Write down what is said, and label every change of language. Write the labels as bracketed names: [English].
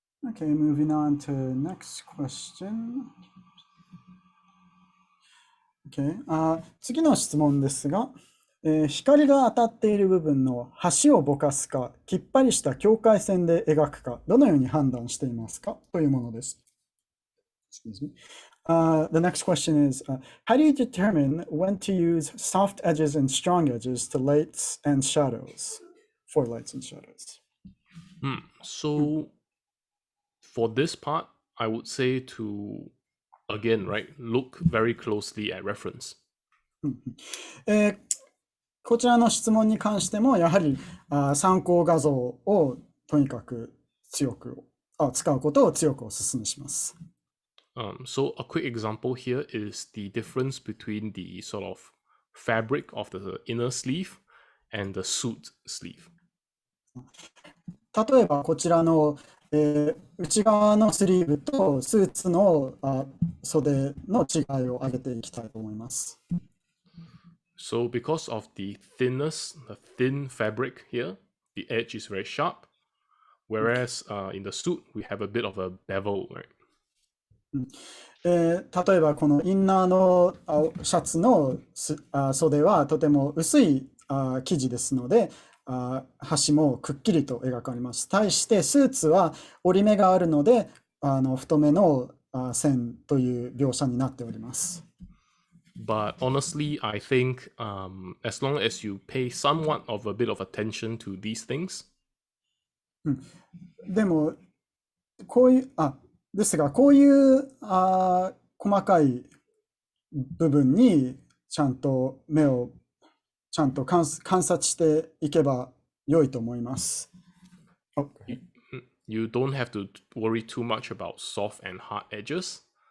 [English] Okay, moving on to next question. [Japanese] Okay. 次の質問ですが、光が当たっている部分の端をぼかすか、きっぱりした境界線で描くか、どのように判断していますかというものです。 [English] Excuse me. The next question is, how do you determine when to use soft edges and strong edges to lights and shadows, for lights and shadows? So for this part, I would say to, again, right, look very closely at reference. [Japanese] こちらの質問に関しても、やはり参考画像をとにかく強く使うことを強くお勧めします。 [English] So a quick example here is the difference between the sort of fabric of the inner sleeve and the suit sleeve. [Japanese] 例えばこちらの、内側のスリーブとスーツの袖の違いを挙げていきたいと思います。 [English] So because of the thinness, the thin fabric here, the edge is very sharp, whereas in the suit, we have a bit of a bevel, right? [Japanese] 例えばこのインナーのシャツの袖はとても薄い生地ですので、端もくっきりと描かれます。対してスーツは折り目があるので太めの線という描写になっております。 [English] But honestly, I think as long as you pay somewhat of a bit of attention to these things. [Japanese] でもこういうですがこういう細かい部分にちゃんと目をちゃんと観察していけば良いと思います。 [English] You don't have to worry too much about soft and hard edges.